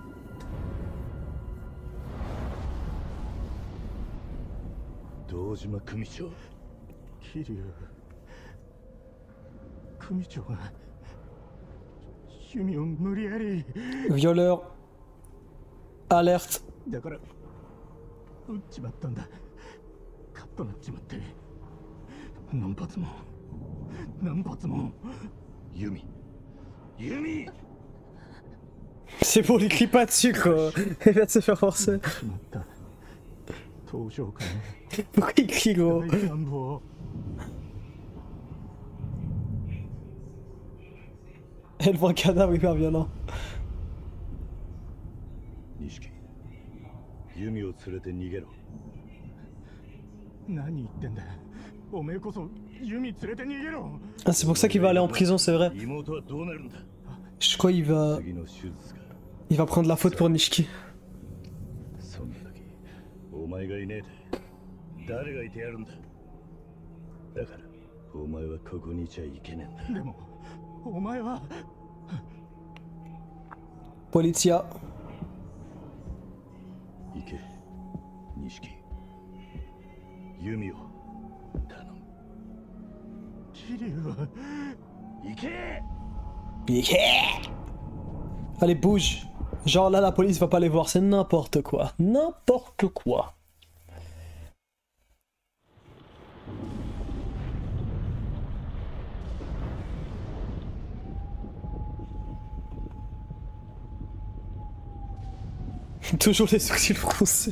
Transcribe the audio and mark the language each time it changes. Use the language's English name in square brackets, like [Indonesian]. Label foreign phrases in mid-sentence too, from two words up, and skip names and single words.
[Japanese] Dojima Kumicho. Kiryu. KumichoがYumiを無理やり [French] Violeur. Alerte. [Japanese] だから撃っちまったんだ。カッとなっちまって何発も Yumi. Yumi. [French] C'est pour les clips pas dessus quoi. Il vient de se faire forcer. Pourquoi il crie gros? Elle voit un cadavre hyper violent. [Japanese] Nishiki. Yumi を連れて逃げろ。何言ってんだ。おめえこそYumi連れて逃げろ。 [French] Ah, c'est pour ça qu'il va aller en prison, c'est vrai. Je crois qu'il va prendre la faute pour Nishiki. [Japanese] そんな時お前がいねえで誰がいてやるんだ。だからお前はここにいちゃいけねえんだ。でもお前は Polizia. 行け、錦。弓を頼む。桐生は行け。 [French] Allez, bouge. Genre là, la police va pas les voir, c'est n'importe quoi. N'importe quoi. Toujours les sourcils froncés.